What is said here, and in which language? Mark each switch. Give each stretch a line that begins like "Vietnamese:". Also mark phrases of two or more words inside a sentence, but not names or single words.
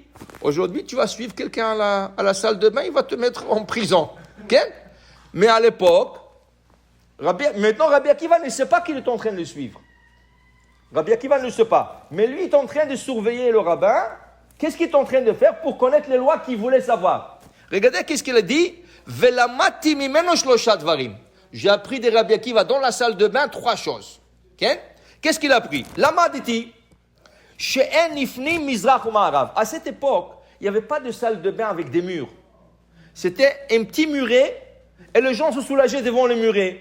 French: Aujourd'hui, tu vas suivre quelqu'un à la salle de bain, il va te mettre en prison. Okay? Mais à l'époque, maintenant Rabbi Akiva ne sait pas qu'il est en train de le suivre. Rabbi Akiva ne le sait pas. Mais lui, il est en train de surveiller le rabbin. Qu'est-ce qu'il est en train de faire pour connaître les lois qu'il voulait savoir? Regardez qu'est-ce qu'il a dit.
Hebrew: ולמדתי ממנו שלושה דברים.
French: J'ai appris de Rabbi Akiva dans la salle de bain 3 choses. Okay? Qu'est-ce qu'il a appris? Lamaditi. À cette époque, il n'y avait pas de salle de bain avec des murs. C'était un petit muret et les gens se soulageaient devant le muret.